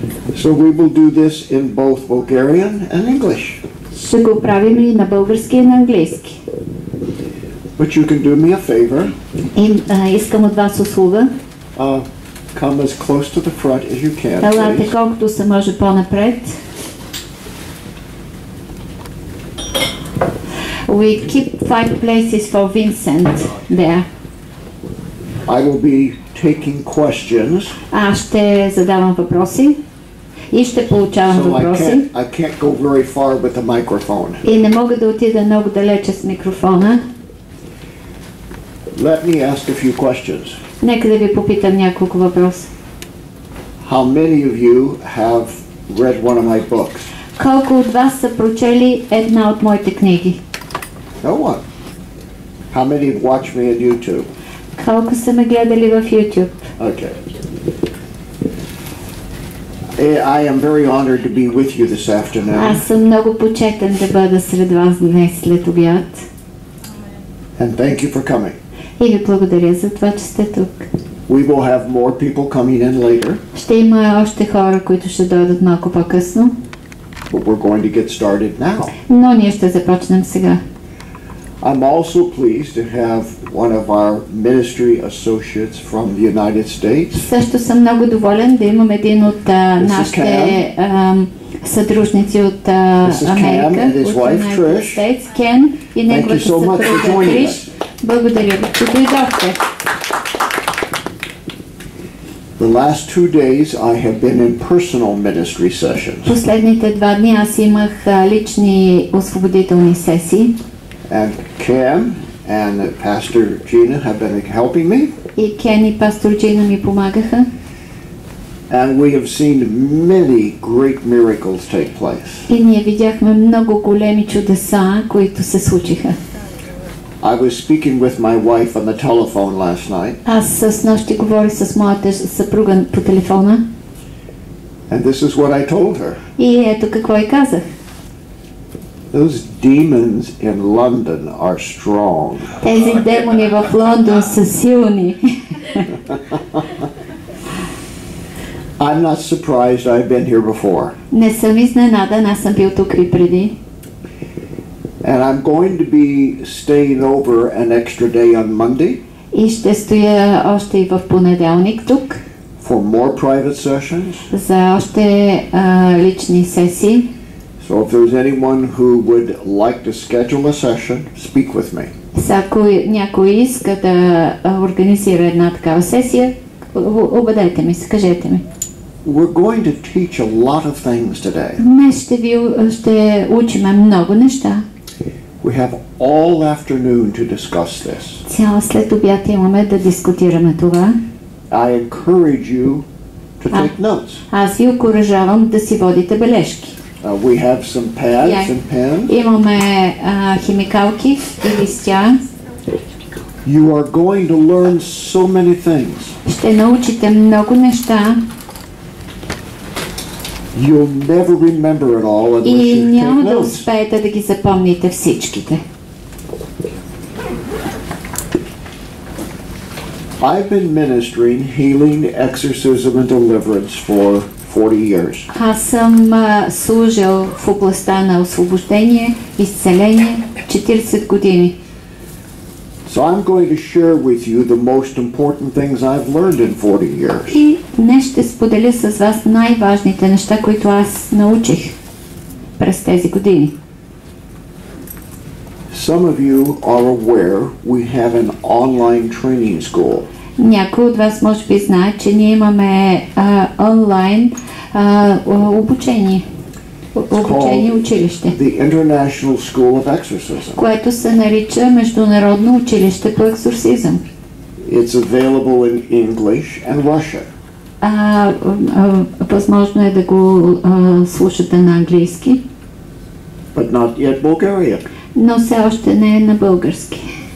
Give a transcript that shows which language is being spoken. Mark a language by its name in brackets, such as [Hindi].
[English] So we will do this in both Bulgarian and English. [Bulgarian] Ще го правим и на български и на английски. [English] But you can do me a favor. [Bulgarian] Искам от вас услуга. [English] Come as close to the front as you can. [Bulgarian] Елате колкото се може по-напред. [English] We keep 5 places for Vincent there. I will be taking questions. [Bulgarian] Аз ще задавам въпроси и ще получавам въпроси. [English] I can't go very far with the microphone. [Bulgarian] И не мога да отида много далече с микрофона. [English] Let me ask a few questions. [Bulgarian] Нека да ви попитам няколко въпроса. [English] How many of you have read one of my books? [Bulgarian] Колко от вас са прочели една от моите книги? [English] No one. How many have watched me on YouTube? [Bulgarian] Колко са ме гледали в YouTube? [English] Okay. I am very honored to be with you this afternoon. [Bulgarian] Аз съм много почетен да бъда сред вас днес след обяд. [English] And thank you for coming. [Bulgarian] И ви благодаря за това, че сте тук. [English] We will have more people coming in later. [Bulgarian] Ще има още хора, които ще дойдат малко по-късно. [English] But we're going to get started now. [Bulgarian] Но ние ще започнем сега. [English] I'm also pleased to have one of our ministry associates from the United States. [Bulgarian] Също съм много доволен да имам един от нашите съдружници от Америка, от United States, Кен и неговата съпруга Криш. Благодаря ви, че дойдохте. [English] The last 2 days I have been in personal ministry sessions. [Bulgarian] Последните 2 дни аз имах лични освободителни сесии. [English] And Ken and Pastor Gina have been helping me. [Bulgarian] И Кен и пастор Джина ми помагаха. [English] And we have seen many great miracles take place. [Bulgarian] И ние видяхме много големи чудеса, които се случиха. [English] I was speaking with my wife on the telephone last night. [Bulgarian] Аз с нощи говорих с моята съпруга по телефона. [English] And this is what I told her. [Bulgarian] И ето какво й казах. [English] Those demons in London are strong. [Bulgarian] Тези демони в Лондон са силни. [English] I'm not surprised. I've been here before. [Bulgarian] Не съм изненадан, аз съм бил тук и преди. [English] And I'm going to be staying over an extra day on Monday. [Bulgarian] И ще стоя още и в понеделник тук. [English] For more private sessions. [Bulgarian] За още лични сесии. [English] So if there's anyone who would like to schedule a session, speak with me. [Bulgarian] Ако някой иска да организира една такава сесия, обадете ми, кажете ми. [English] We're going to teach a lot of things today. [Bulgarian] Днес ще учим много неща. [English] We have all afternoon to discuss this. [Bulgarian] Цял след обяд имаме да дискутираме това. [English] I encourage you to take notes. [Bulgarian] Аз ви окуражавам да си водите бележки. [English] We have some pads and pens. [Bulgarian] Имаме химикалки и листя. [English] You are going to learn so many things. [Bulgarian] Ще научите много неща. [English] You'll never remember it all unless [Bulgarian] И [English] you [Bulgarian] няма [English] take [Bulgarian] да успеете да ги запомните всичките. [English] I've been ministering healing, exorcism and deliverance for 40 years. [Bulgarian] Аз съм служил в областта на освобождение, изцеление 40 години. [English] So I'm going to share with you the most important things I've learned in 40 years. [Bulgarian] И днес ще споделя с вас най-важните неща, които аз научих през тези години. [English] Some of you are aware we have an online training school. [Bulgarian] Някой от вас може би знае, че ние имаме онлайн обучение училище, [English] The International School of Exorcism. [Bulgarian] което се нарича Международно училище по екзорсизъм. [English] It's available in English and Russian. [Bulgarian] Възможно е да го слушате на английски, [English] But not yet Bulgarian. [Bulgarian] но все още не е на български.